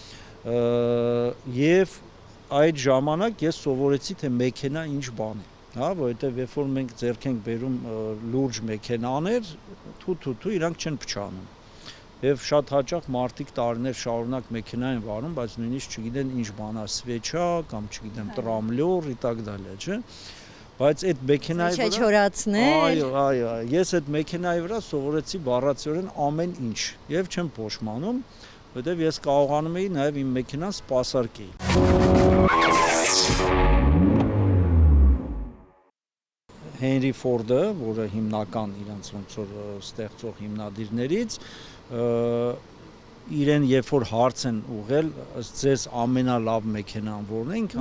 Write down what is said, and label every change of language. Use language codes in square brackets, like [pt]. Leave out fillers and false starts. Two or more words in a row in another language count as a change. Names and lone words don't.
[hy] եւ այդ ժամանակ ես սովորեցի թե մեքենա ինչ բան է, հա, որովհետեւ երբ որ մենք ձեռք ենք բերում լուրջ մեքենաներ, թու իրանք չեն փչանում։ Եվ շատ հաճախ մարդիկ տարիներ շարունակ մեքենա են վարում, բայց նույնիսկ չգիտեն ինչ բան է սվեչա կամ չգիտեմ տրամլյոր [ru] и так далее, [hy] չէ՞։ Բայց այդ մեքենայի վրա այո, ես այդ մեքենայի վրա սովորեցի բառացիորեն ամեն ինչ եւ չեմ փոշմանում, որովհետեւ ես կարողանում էի նաեւ իմ մեքենան սպասարկեի։ Հենրի Ֆորդը, որը հիմնական իրանց ոնց որ ստեղծող հիմնադիրներից, իրեն երբ որ հարց են ուղղել, ըստ ձեզ ամենալավ մեքենան որն է,